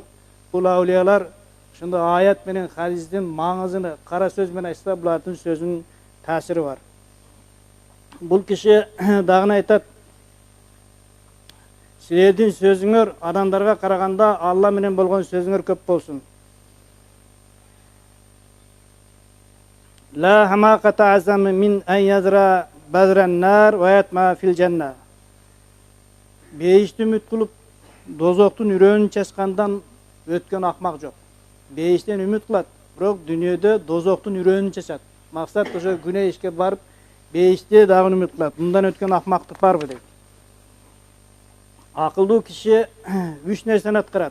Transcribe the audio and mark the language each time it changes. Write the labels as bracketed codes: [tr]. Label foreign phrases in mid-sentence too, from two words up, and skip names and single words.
[ky] Бул аулиялар ошондой аят менен хадистин маңызын кара сөз менен айтса, булардын сөзүнүн таасири бар. Бул киши дагы айтат: силердин сөзүңөр адамдарга караганда Алла менен болгон сөзүңөр көп болсун. [ar] لا حماقة أعظم من أن يزرع بذر النار ويطمع في الجنة. [ky] Бейишти үмүт кылып, дозоктун үрөөнүн чачкандан өткөн акмак жок. Бейиштен үмүт кылат, бирок дүйнөдө дозоктун үрөөнүн чачат. Максат ошо күнөө ишке барып, бейиште дагы үмүт кылат. Мындан өткөн акмактык барбы дейт. Акылдуу киши үч нерсени аткарат.